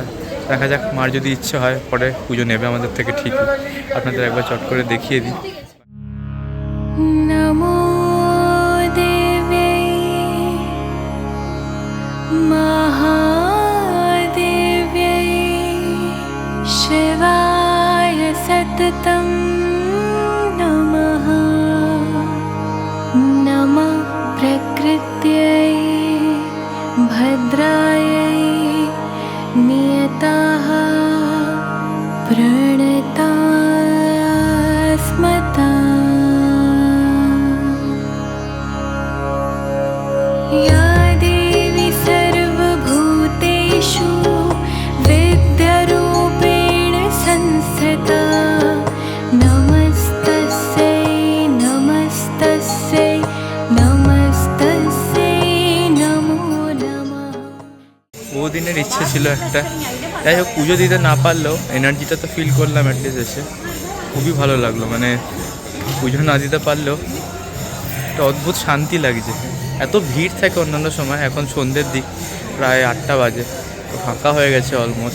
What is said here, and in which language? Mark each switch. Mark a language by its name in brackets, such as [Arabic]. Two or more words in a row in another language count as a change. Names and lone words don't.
[Bangla] দেখা যাক, মার যদি ইচ্ছে হয় পরে পুজো নেবে আমাদের থেকে ঠিকই। আপনাদের একবার চট করে দেখিয়ে দিই। [Sanskrit] নমো দেবী মহাদেব্যৈ শিবায় সততম নমঃ। নমঃ প্রকৃত্যৈ ভদ্রাयै নিয়তাঃ প্রণতাস্মতাঃ। या देवी सर्वभूतेषु विद्यारूपेण संस्थिता नमस्तस्यै नमस्तस्यै नमस्तस्यै नमो नमः। [Bangla] বহুদিনের ইচ্ছে ছিল একটা, যাই হোক পুজো দিতে না পারলেও এনার্জিটা তো ফিল করলাম অ্যাটলিস্ট এসে, খুবই ভালো লাগলো। মানে পুজো না দিতে পারলেও একটা অদ্ভুত শান্তি লাগছে। এত ভিড় থাকে অন্যান্য সময়, এখন সন্ধ্যের দিক, প্রায় 8টা বাজে, তো ফাঁকা হয়ে গেছে অলমোস্ট।